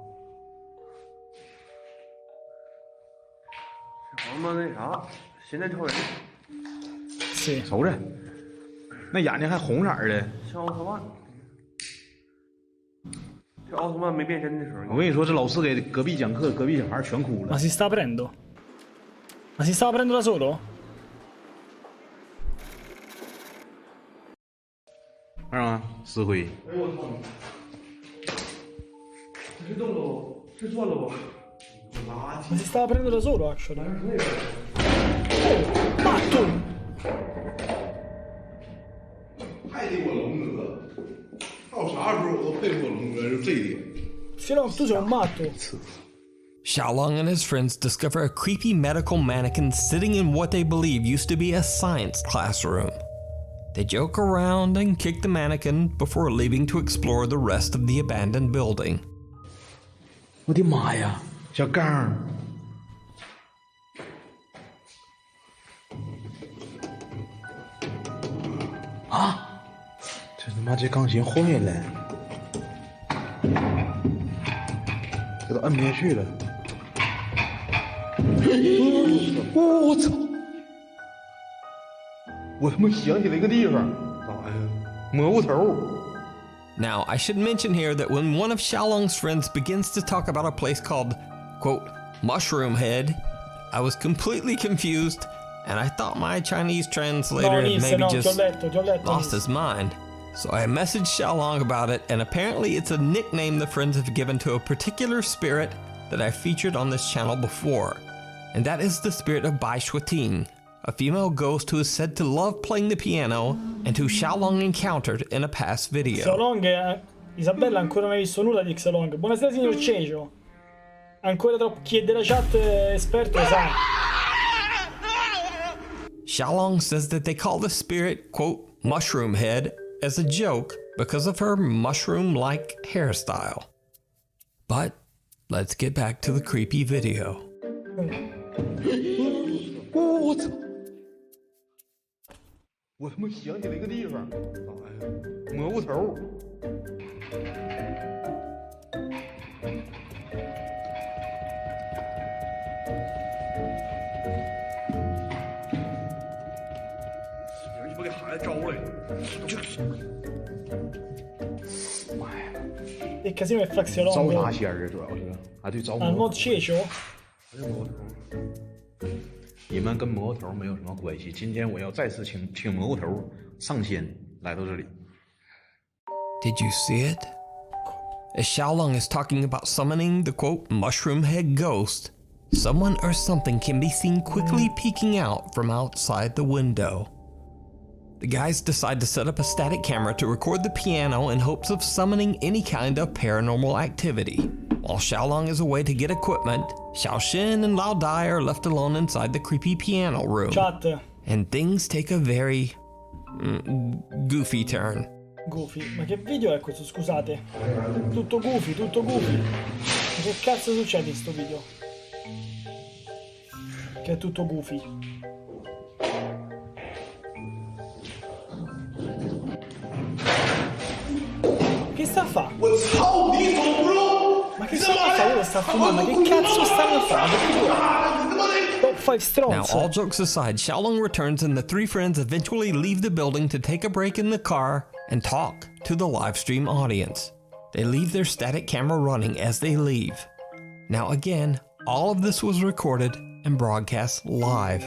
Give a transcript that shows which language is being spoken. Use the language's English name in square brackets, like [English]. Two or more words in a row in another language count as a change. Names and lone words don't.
[Chinese] 好嘛那啥，现在超人。是。瞅着，那眼睛还红色的。像奥特曼。这奥特曼没变身的时候。我跟你说，这老师给隔壁讲课，隔壁小孩全哭了。 [Italian] Ma si sta aprendo? Ma si sta aprendo da solo? [Chinese] 啊，石灰。哎呦我操！这是动了，是转了吧？ [Italian] Ma si stava prendendo da solo, actually. Matto! [Chinese] 太给我龙哥，到啥时候我都佩服我龙哥，就这一点。 [Italian] Xiaolong, tu sei un matto. [English] Xiaolong and his friends discover a creepy medical mannequin sitting in what they believe used to be a science classroom. They joke around and kick the mannequin before leaving to explore the rest of the abandoned building. [Chinese] 我的妈呀，小刚！啊！这他妈这钢琴坏了，这都摁不下去了。我操！我他妈想起来一个地方，咋呀？蘑菇头。 [English] Now, I should mention here that when one of Xiaolong's friends begins to talk about a place called, quote, Mushroom Head, I was completely confused, and I thought my Chinese translator had maybe just lost his mind. So I messaged Xiaolong about it, and apparently it's a nickname the friends have given to a particular spirit that I've featured on this channel before, and that is the spirit of Bai Shuating, a female ghost who is said to love playing the piano and who Xiaolong encountered in a past video. [Italian] Xiaolong, Isabella ancora non ha visto nulla di Xiaolong. Buonasera signor Cecio. Ancora troppo chi è della chat esperto sa. [English] Xiaolong says that they call the spirit, quote, mushroom head as a joke because of her mushroom-like hairstyle. But let's get back to the creepy video. [Chinese] 我操！我他妈想起了一个地方，哎呀，蘑菇头。你不给孩子招来，这妈呀！ [Italian] Il casino è [Chinese] 招 Flaxiolong. 啥仙儿啊？主要是啊，对，招 Al 蘑 mod ciecio? 蘑菇头。你们跟蘑菇头没有什么关系。今天我要再次请蘑菇头上仙来到这里。 [English] Did you see it? As Xiaolong is talking about summoning the quote mushroom head ghost, someone or something can be seen quickly peeking out from outside the window. The guys decide to set up a static camera to record the piano in hopes of summoning any kind of paranormal activity. While Xiaolong is away to get equipment, Xiaoxin and Lao Dai are left alone inside the creepy piano room. Chat. And things take a very goofy turn. Goofy. [Italian] Ma che video è questo, scusate? Tutto goofy, tutto goofy. Ma che cazzo succede in sto video? Che è tutto goofy. Che sta a fa? Ma che stanno a fare? Io sta a fumare, ma che cazzo stanno a fare? [English] Top 5 Now, stronzo. all jokes aside, Xiaolong returns and the three friends eventually leave the building to take a break in the car and talk to the live stream audience. They leave their static camera running as they leave. Now again, all of this was recorded and broadcast live.